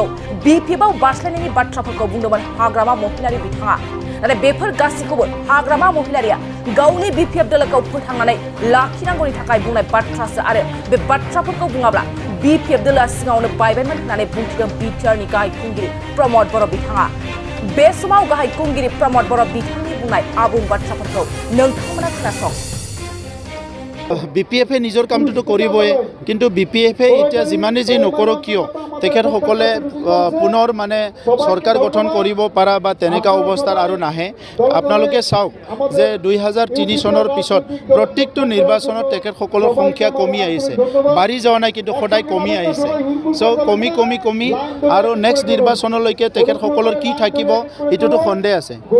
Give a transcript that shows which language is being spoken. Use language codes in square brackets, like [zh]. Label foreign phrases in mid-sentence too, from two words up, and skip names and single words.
[brx] बिपिएफआव बारस्लायनायनि बाथ्राफोरखौ बुंदोंमोन हाग्रामा महिलारि बिथाङा नाथाय बेफोर गासैखौबो हाग्रामा महिलारिया गावनि बिपिएफ दोलोखौ फोथांनानै लाखिनांगौनि थाखाय बुंनाय बाथ्रासो आरो बे बाथ्राफोरखौ बुङाब्ला बिपिएफ दोलोआ सिगाङावनो बायबायमोन होननानै बुंथिदों बिटिआरनि गाहाय खुंगिरि प्रमद बर' बिथाङा बे समाव गाहाय खुंगिरि प्रमद बर' बिथांनि बुंनाय आबुं बाथ्राफोरखौ नोंथांमोना खोनासं [as] বিপিএফে নিজৰ কামটো কৰিবই কিন্তু বিপিএফে এতিয়া যিমানে যি নকৰক কিয় তেখেতসকলে পুনৰ মানে सरकार গঠন কৰিব পাৰা বা তেনেকা অৱস্থাৰ আৰু নাহে আপোনালোকে চাওক যে 2003 চনৰ পিছত প্ৰত্যেকটো নিৰ্বাচনত তেখেতসকলৰ সংখ্যা কমি আহিছে বাঢ়ি যোৱা নাই কিন্তু সদায় কমি আহিছে সো কমি আৰু নেক্সট নিৰ্বাচনলৈকে তেখেতসকলৰ কি থাকিব এটোটো সন্দেহ আছে